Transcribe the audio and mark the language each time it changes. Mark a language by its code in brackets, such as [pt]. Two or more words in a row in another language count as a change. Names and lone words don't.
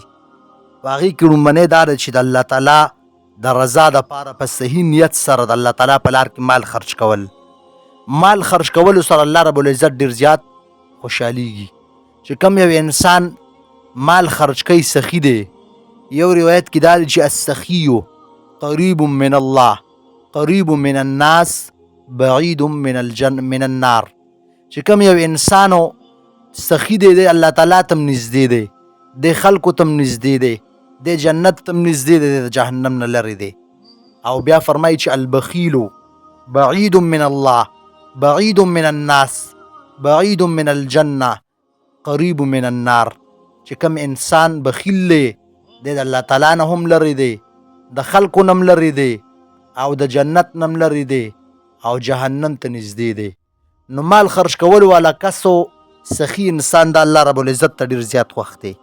[ps] په هغې کې لومړنی دا ده چې د الله تعالی د رضا دپاره په صحیح نیت سره د الله تعالی په لار کې مال خرج کول. مال خرج کولو سره الله رب العزت ډېر زیات خوشحالیږي. چې کوم یو انسان مال خرج کوي سخي دی. یو روایت کې دا دی چې [ar] السخي قریب من الله، قریب من الناس، بعید من النار. [ps] چې کوم یو انسانو سخي دی، دی الله تعالی تم نږدې دی، دی خلکو تم نږدې دی، دی جنت تم نږدې دی، د جهنم نه لرې دی. او بیا فرمایي چې [ar] البخیل بعید من الله، بعید من الناس، بعید من الجنه، قریب من النار. [ps] چې کوم انسان بخیل دی، دی د الله تعالی نه هم لرې دی، د خلکو نه هم لرې دی، او د جنت نه هم لرې دی، او جهنم ته نږدې دی. نو مال خرج کول والا کسو سخی انسان د الله رب العزت ته ډېر زیات خوښ دی.